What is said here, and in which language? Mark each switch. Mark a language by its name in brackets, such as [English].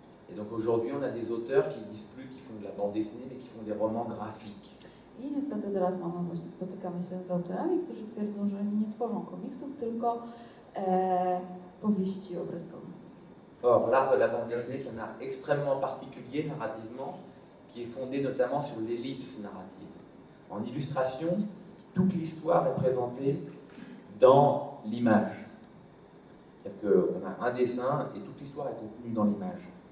[French] Et donc aujourd'hui, on a des auteurs qui disent plus qu'ils font de la bande dessinée, mais qui font des romans graphiques. [Polish] I niestety teraz spotykamy się z autorami, którzy twierdzą, że nie tworzą komiksów, tylko powieści obrazkowe. [French] Or, l'art de la bande dessinée est un art extrêmement particulier narrativement, qui est fondé notamment sur l'ellipse narrative. En illustration, toute l'histoire est présentée dans l'image. C'est-à-dire qu'on a un dessin et toute l'histoire est contenue dans l'image.